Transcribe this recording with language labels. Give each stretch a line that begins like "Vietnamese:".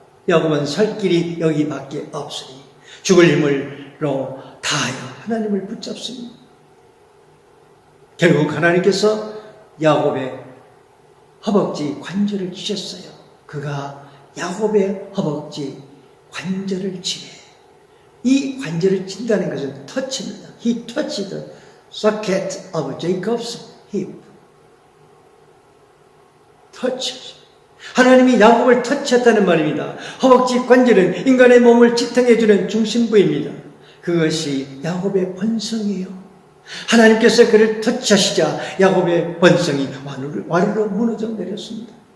Korean: 야곱은 살 길이 여기밖에 없으니 죽을 힘으로 다하여 하나님을 붙잡습니다. 결국 하나님께서 야곱의 허벅지 관절을 치셨어요. 그가 야곱의 허벅지 관절을 치네. 이 관절을 친다는 것은 터치입니다.
English: He touched the socket of Jacob's hip.
Korean: 터치. 하나님이 야곱을 터치했다는 말입니다. 허벅지 관절은 인간의 몸을 지탱해주는 중심부입니다. 그것이 야곱의 본성이에요. 하나님께서 그를 터치하시자 야곱의 본성이 와르르 무너져 내렸습니다.